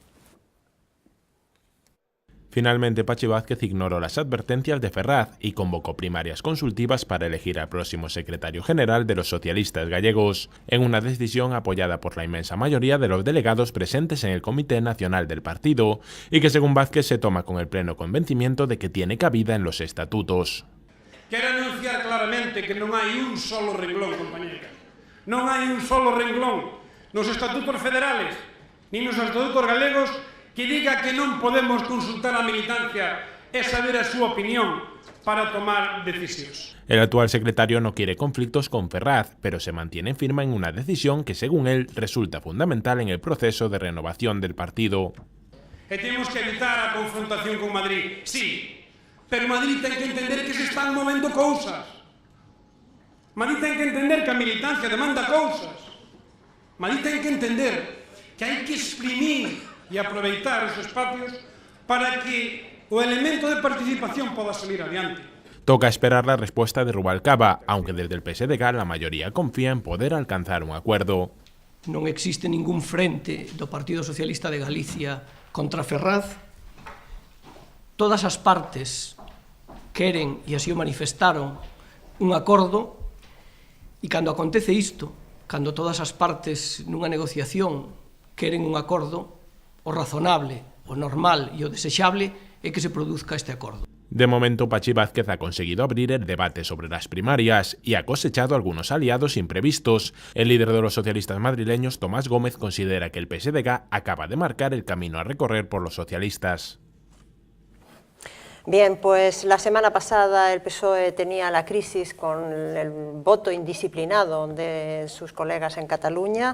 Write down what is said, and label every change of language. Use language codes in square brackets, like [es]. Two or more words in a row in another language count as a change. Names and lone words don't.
[es] Finalmente, Pachi Vázquez ignoró las advertencias de Ferraz y convocó primarias consultivas para elegir al próximo secretario general de los socialistas gallegos, en una decisión apoyada por la inmensa mayoría de los delegados presentes en el Comité Nacional del partido, y que según Vázquez se toma con el pleno convencimiento de que tiene cabida en los estatutos. [gl] Quero anunciar claramente que non hai un solo renglón, compañeras. Non hai un solo renglón nos estatutos federales, ni nos estatutos galegos, que diga que non podemos consultar a militancia e saber a súa opinión para tomar decisións. [es] El actual secretario no quiere conflictos con Ferraz, pero se mantiene firme en una decisión que, según él, resulta fundamental en el proceso de renovación del partido. [gl] E temos que evitar a confrontación con Madrid, sí, pero Madrid ten que entender que se están movendo cousas. Madrid ten que entender que a militancia demanda cousas. Madrid ten que entender que hai que exprimir e aproveitar os espacios para que o elemento de participación poda salir adiante. [es] Toca esperar la respuesta de Rubalcaba, aunque desde el PSDG la mayoría confía en poder alcanzar un acuerdo. [gl] Non existe ningún frente do Partido Socialista de Galicia contra Ferraz. Todas as partes queren, e así o manifestaron, un acordo, e cando acontece isto, cando todas as partes nunha negociación queren un acordo, o razonable, o normal e o desexable é que se produzca este acordo. [es] De momento, Pachi Vázquez ha conseguido abrir el debate sobre las primarias y ha cosechado algunos aliados imprevistos. El líder de los socialistas madrileños, Tomás Gómez, considera que el PSDG acaba de marcar el camino a recorrer por los socialistas. Bien, pues la semana pasada el PSOE tenía la crisis con el voto indisciplinado de sus colegas en Cataluña.